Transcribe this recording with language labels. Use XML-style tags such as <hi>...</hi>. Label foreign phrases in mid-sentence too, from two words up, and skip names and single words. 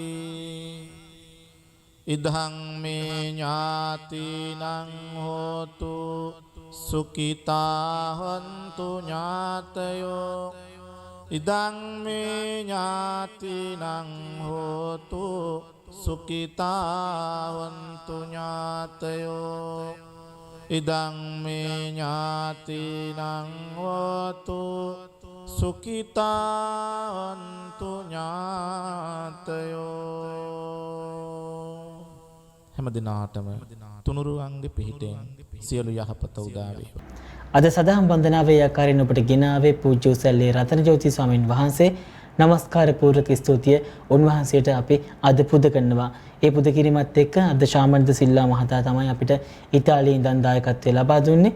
<pi>ඉදං මේ ඥාතිනං හෝතු සුඛිතා හොන්තු ඥාතයෝ ඉදං මේ ඥාතිනං හෝතු සුඛිතා හොන්තු ඥාතයෝ ඉදං මේ ඥාතිනං හෝතු සුඛිතා හොන්තු</pi> <si>ඥාතයෝ හැම දිනාටම තුනුරුවන්ගේ පිහිටෙන් සියලු යහපත උදා වේවා. අද සදහම් වන්දනාවේ ආකාරයෙන් ඔබට ගෙනාවේ පූජ්‍ය උසැල්ලේ රතනජෝති ස්වාමීන් වහන්සේ නමස්කාර පූර්වක ස්තුතිය උන්වහන්සේට අපි අද පුද කරනවා. ඒ පුද කිරීමත් එක්ක අද ශාමන්ත සිල්ලා මහතා තමයි අපිට ඉතාලියේ ඉඳන් දායකත්වය ලබා දුන්නේ.</si>